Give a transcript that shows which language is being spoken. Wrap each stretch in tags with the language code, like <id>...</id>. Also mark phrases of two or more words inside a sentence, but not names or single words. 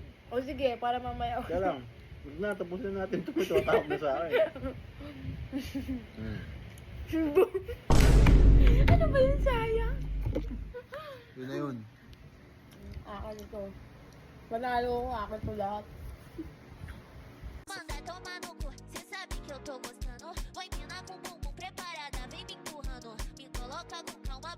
<tl>O sige, para mamaya. Kaya lang, huwag na, tapusin natin ito. Ito, tawag na sa akin. Ano ba yun, sayang? Yun na yun. Akin ito. Manalo ko, akin to lahat.</tl> <pt>Manda tomar no cu. Cê sabe que eu tô gostando. Vai mina com bumbum preparada, vem me empurrando. Me coloca no</pt>